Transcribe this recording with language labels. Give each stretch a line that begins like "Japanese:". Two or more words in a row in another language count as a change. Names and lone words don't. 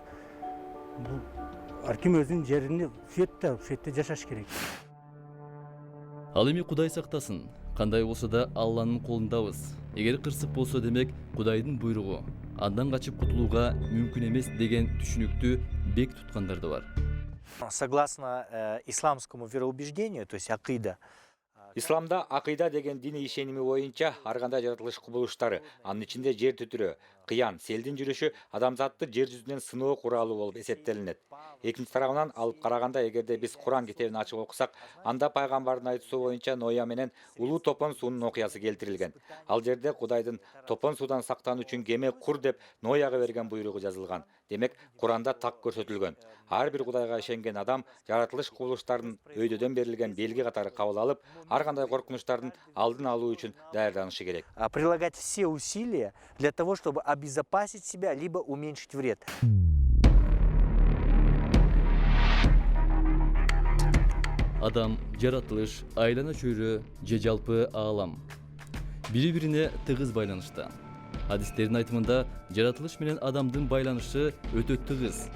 Kyrgyz: Бул ар ким өзүнүн жерин ушул жерде жашаш керек. Ал эми Кудай сактасын, кандай болсо да Алланын колундабыз. Эгер кырсык болсо демек Кудайдын буйругу, андан качып кутулууга мүмкүн эмес деген түшүнүктү бек туткандар да бар.
Russian: Согласно исламскому вероубеждению, то есть акида,
Kyrgyz: Исламда акыйда деген дини ишеними боюнча ар кандай жаратылыш кубулуштары, анын ичинде жер түтүрө, кыян, селдин жүрүшү адамзатты жер жүзүнөн сыноо куралы болуп эсептелинет. Экинчи тарабынан алып караганда, эгерде биз Куран китебин ачып окусак, анда пайгамбардын айтуусу боюнча Ноя менен улуу топон суунун окуясы келтирилген. Ал жерде Кудайдын топон суудан сактануу үчүн кеме кур деп Нояга берген буйругу жазылган. Демек, Куранда так көрсөтүлгөн. Ар бир Кудайга ишенген адам жаратылыш кубулуштарын өйдөдөн берилген белги катары кабыл алып, ар кандай коркунучтардын алдын алуу үчүн даярданышы керек.
Russian: Прилагать все усилия для того, чтобы обезопасить себя, либо уменьшить вред.
Kyrgyz: Адам, жаратылыш, айлана чөйрө же жалпы аалам бири-бирине тыгыз байланышта. Хадистердин айтымында жаратылыш менен адамдын байланышы өтө тыгыз.